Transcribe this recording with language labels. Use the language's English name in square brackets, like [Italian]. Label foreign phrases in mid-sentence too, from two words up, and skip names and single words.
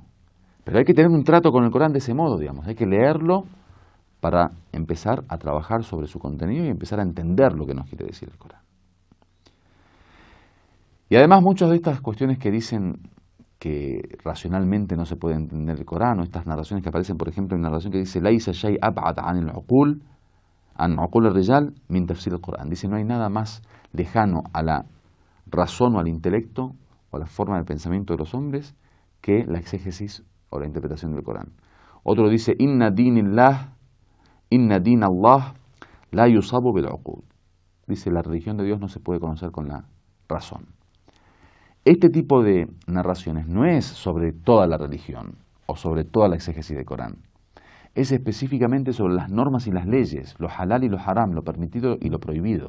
[Spanish] Pero hay que tener un trato con el Corán de ese modo, digamos. Hay que leerlo para empezar a trabajar sobre su contenido y empezar a entender lo que nos quiere decir el Corán. Y además muchas de estas cuestiones que dicen que racionalmente no se puede entender el Corán, o estas narraciones que aparecen, por ejemplo, en una narración que dice [Arabic] ليس شيء أبعد عن العقول الرجال من تفسير القرآن. [Spanish] Dice, no hay nada más lejano a la razón o al intelecto o a la forma de pensamiento de los hombres que la exégesis o la interpretación del Corán. Otro dice, [Arabic] إن دين الله لا يصاب بالعقول. [Spanish] Dice, la religión de Dios no se puede conocer con la razón. Este tipo de narraciones no es sobre toda la religión o sobre toda la exégesis del Corán. Es específicamente sobre las normas y las leyes, lo halal y lo haram, lo permitido y lo prohibido.